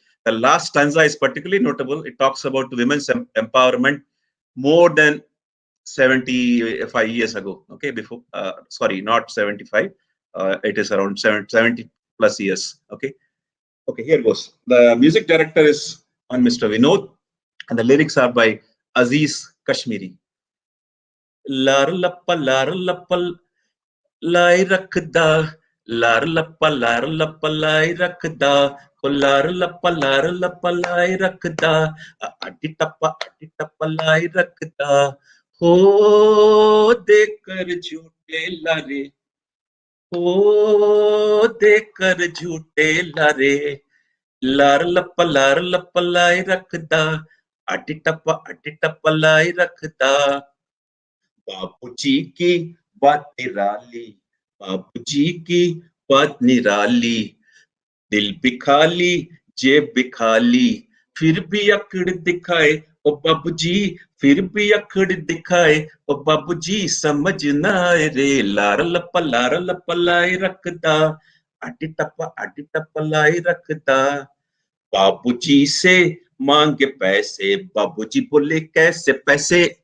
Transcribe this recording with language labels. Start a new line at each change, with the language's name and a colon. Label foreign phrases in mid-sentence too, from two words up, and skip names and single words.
English: The last stanza is particularly notable. It talks about women's empowerment more than 75 years ago. Okay, before, sorry, not 75. It is around 70 plus years. Okay. Okay, here goes. The music director is on Mr. Vinod, and the lyrics are by Aziz Kashmiri.
Punjabi: ਲਾਰ ਲੱਪਾ ਲਾਈ ਰੱਖਦਾ, ਲਾਰ ਲੱਪਾ ਲਾਈ ਰੱਖਦਾ, ਕੋ ਲਾਰ ਲੱਪਾ ਲਾਈ ਰੱਖਦਾ, ਅੱਡੀ ਟੱਪਾ ਲਾਈ ਰੱਖਦਾ, ਹੋ ਦੇਕਰ ਝੂਠੇ ਲਾਰੇ, ਹੋ ਦੇਕਰ ਝੂਠੇ ਲਾਰੇ ਲਾਰ ਲੱਪ ਲਾਈ ਰੱਖਦਾ ਅੱਟੀ ਟੱਪ ਲਾਈ ਰੱਖਦਾ अटी टप लाई रखदा
Hindi: बापूजी की बात निराली बापूजी की बात निराली दिल भी खाली जेब भी खाली फिर भी अकड़ दिखाए ओ बाबूजी फिर भी अकड़ दिखाए ओ बाबूजी समझ ना आए रे
Punjabi: ਲਾਰ ਲੱਪ ਲਾਈ ਰੱਖਦਾ ਆਟੀ ਟੱਪ ਲਾਈ ਰੱਖਦਾ
Hindi: आटी टप लाई रखदा बाबूजी से मांगे पैसे बाबूजी बोले कैसे पैसे